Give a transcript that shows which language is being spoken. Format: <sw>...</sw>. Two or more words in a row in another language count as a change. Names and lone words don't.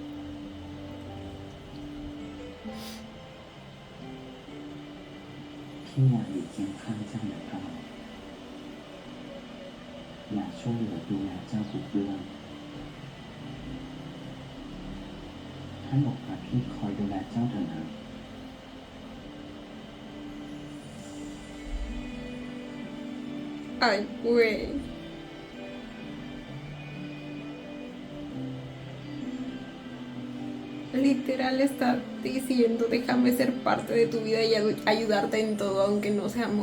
<th>พี่อยากอยู่เคียงข้างเจ้าอย่างตลอดอยากช่วยเหลือดูแลเจ้าทุกเรื่องให้โอกาสพี่คอยดูแลเจ้าเถอะนะ</th> <es>Ay, güey. Literal está diciendo, déjame ser parte de tu vida y ayudarte en todo, aunque no seamos...</es>